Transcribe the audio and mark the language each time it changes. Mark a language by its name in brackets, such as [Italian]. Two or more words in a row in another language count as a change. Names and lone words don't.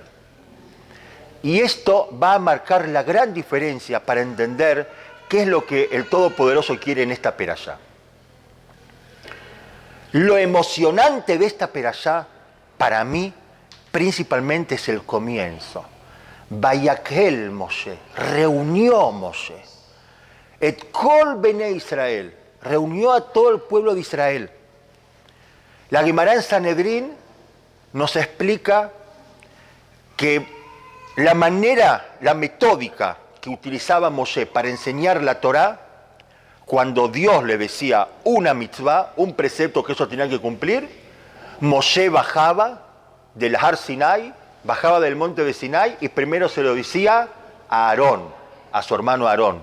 [Spanish] Y esto va a marcar la gran diferencia para entender qué es lo que el Todopoderoso quiere en esta perashá. Lo emocionante de esta perashá, para mí, principalmente es el comienzo. Vayakhel Moshe, reunió Moshe. [Hebrew] את כל בני ישראל, [Spanish] reunió a todo el pueblo de Israel. La Guemará en Sanedrín nos explica que la manera, la metódica que utilizaba Moshe para enseñar la Torá, cuando Dios le decía una mitzvah, un precepto que eso tenía que cumplir, Moshe bajaba del Har Sinai, bajaba del monte de Sinai y primero se lo decía a Aarón, a su hermano Aarón.